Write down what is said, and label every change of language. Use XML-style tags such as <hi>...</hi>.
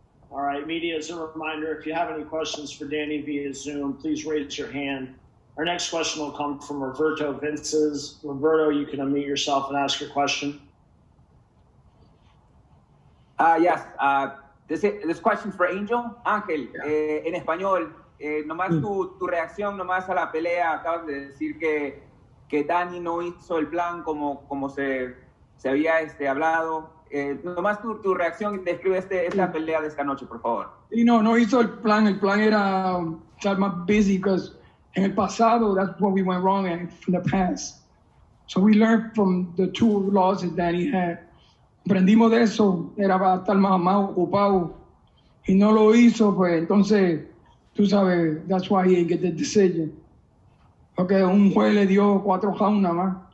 <en>All right, media, as a reminder, if you have any questions for Danny via Zoom, please raise your hand. Our next question will come from Roberto Vinces. Roberto, you can unmute yourself and ask your question. Yes. This question for Angel.</en> <es>Ángel, en español, nomás tu reacción nomás a la pelea. Acabas de decir que Danny no hizo el plan como se había hablado. Nomás tu reacción, describe esta pelea de esta noche, por favor. No hizo el plan. El plan era estar más</es> <en>busy, because</en> <es>en el pasado,</es> <en>that's what we went wrong at from the past. So we learned from the two losses that he had.</en> <es>Aprendimos de eso, era para estar más ocupado. Y no lo hizo, pues entonces, tú sabes,</es> <en>that's why he didn't get the decision.</en> <es>Porque un juez le dio 4 rounds nada más.</es>